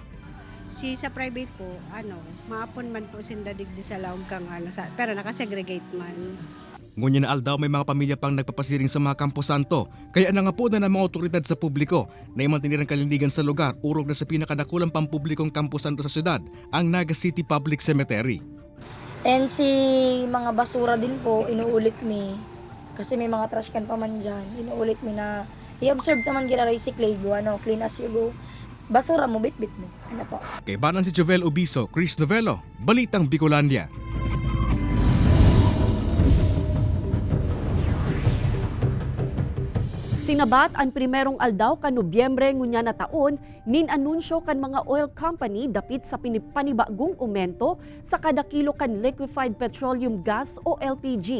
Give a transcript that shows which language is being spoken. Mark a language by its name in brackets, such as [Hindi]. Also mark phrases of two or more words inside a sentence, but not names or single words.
[Bikol] Si sa private po, maapon man po sinda digdi sa laog kang pero nakasegregate man. Ngunyan na aldaw may mga pamilya pang nagpapasiring sa mga Campo Santo, kaya nangapo na ng mga otoridad sa publiko na imantinirang kalindigan sa lugar, urog na sa pinakadakulang pampublikong Campo Santo sa syudad, ang Naga City Public Cemetery. And si mga basura din po, inuulit mi, kasi may mga trash can pa man dyan, inuulit mi na, i-observe naman gina-recycle, [English] clean as you go. [Filipino] Basura mo, bit-bit mo. Ano po? [Bikol] Kay Banan si Jovel Ubiso, Chris Novello, Balitang Bicolandia. Sinabat ang primerong aldaw kan Nobyembre ngunya na taon, nin-anunsyo kan mga oil company dapit sa panibagong aumento sa kada kilo kan [English] liquefied petroleum gas [Bikol] o LPG.